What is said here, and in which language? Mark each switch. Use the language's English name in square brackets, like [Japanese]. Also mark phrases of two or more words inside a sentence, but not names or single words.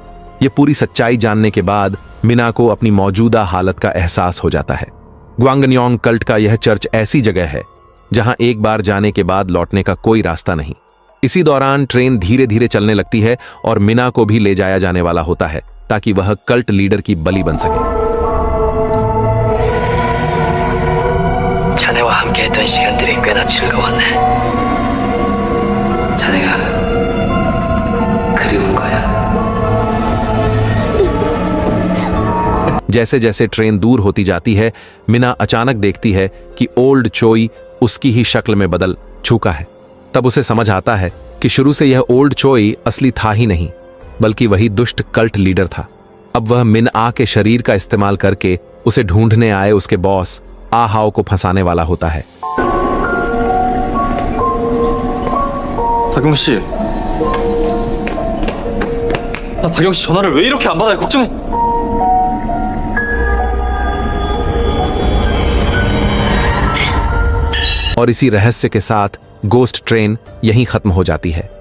[Hindi] ये पूरी सच्चाई जानने के बाद मिना को अपनी मौजूदा हालत का एहसास हो जाता है। ग्वांगन्योंग कल्ट का यह चर्च ऐसी जगह है जहां एक बार जाने के बाद लौटने का कोई रास्ता नहीं। इसी दौरान ट्रेन धीरे धीरे चलने लगती है और मिना को भी ले जाया जाने वाला होता है ताकि वह [English] cult leader [Hindi] की बलि बन सके। [Korean] 자네와 함께했던 시간들이 꽤나 즐거웠네. 자네가 그리운 거야. [Hindi] जैसे जैसे ट्रेन दूर होती जाती है, मिना अचानक देखती है कि ओल्ड चॉय उसकी ही शक्ल में बदल चुका है। तब उसे समझ आता है कि शुरू से यह ओल्ड चॉय असली था ही नहीं बल्कि वही दुष्ट [English] cult leader [Hindi] था। अब वह मिना के शरीर का इस्तेमाल करके उसे ढूंढने आए उसके बॉस आहाओ को फंसाने वाला होता है। [Korean] 다경 씨, 나 다경 씨 전화를 왜 이렇게 안 받아요? 걱정해. [Hindi] और इसी रहस्य के साथ गोस्ट ट्रेन यहीं खत्म हो जाती है।